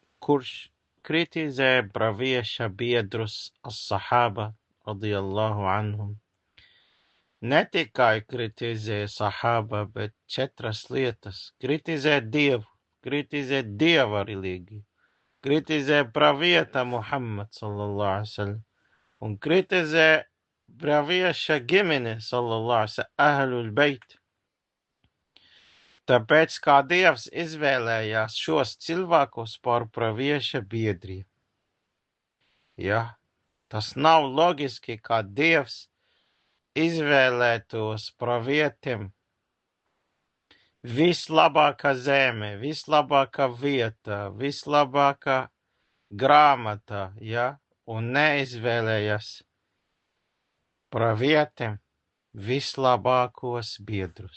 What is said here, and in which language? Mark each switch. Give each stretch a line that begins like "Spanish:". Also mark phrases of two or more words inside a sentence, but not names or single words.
Latvian: kurš kritizē pravieša biedrus
Arabic: الصحابة رضي الله عنهم.
Latvian: Ne tikai kritizē sahaba, bet 4 lietas. Kritizē Dievu, kritizē Dieva religiju, kritizē pravieta Muhammad
Arabic: صلى الله عليه وسلم
Latvian: un kritizē pravieša ģimene
Arabic: صلى الله عليه وسلم, أهل البيت.
Latvian: Tāpēc kā Dievs izvēlējās šos cilvēkus par pravieša biedriem. Ja, tas nav loģiski, kā Dievs izvēlētos pravietiem vislabākā zeme, vislabākā vieta, vislabākā grāmata, ja, un neizvēlējas pravietiem vislabākos biedrus.